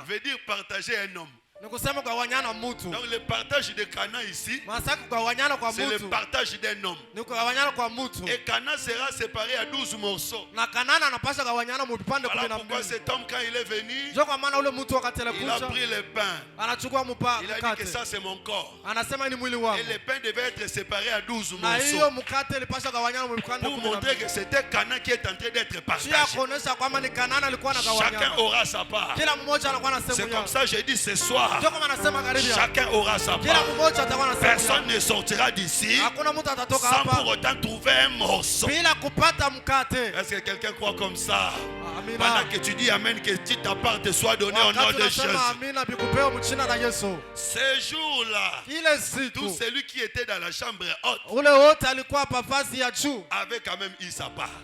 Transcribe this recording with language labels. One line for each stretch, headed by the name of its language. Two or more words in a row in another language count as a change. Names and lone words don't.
French: veut dire partager un homme.
Swahili: Ni kusema kugawanyana mtu.
French: Donc le partage de Cana ici, c'est le partage d'un homme.
Swahili: Ni kugawanyana kwa mtu.
French: Et Cana sera séparé à 12 morceaux.
Swahili: Na Kanana anapaswa kugawanyana mu vipande 12.
French: Voilà pourquoi cet homme quand il est venu,
Swahili: ndio kwa maana ule mtu wakati alikuja,
French: il a pris le pain.
Swahili: Anachukua mkate.
French: Il a dit que ça c'est mon corps.
Swahili: Anasema ni mwili wangu.
French: Et le pain devait être séparé à 12 morceaux.
Swahili: Na hiyo mkate ilipaswa kugawanyana mu vipande 12.
French: Pour montrer que c'était Cana qui est en train d'être partagé.
Swahili: kuonesha kwamba ni Kanana alikuwa anagawanyana.
French: Chacun aura sa part.
Swahili: Kila mmoja anakuwa na sehemu yake.
French: C'est comme ça j'ai dit ce soir.
Swahili: Ndio kama anasema
French: chacun aura sa part. Personne ne sortira d'ici sans pour autant trouver un morceau. Est-ce que quelqu'un croit comme ça? Pendant que tu dis Amen, que ta part te soit donnée au nom de Jésus. Ce jour-là, tout celui qui était dans la chambre haute avait quand même eu sa part.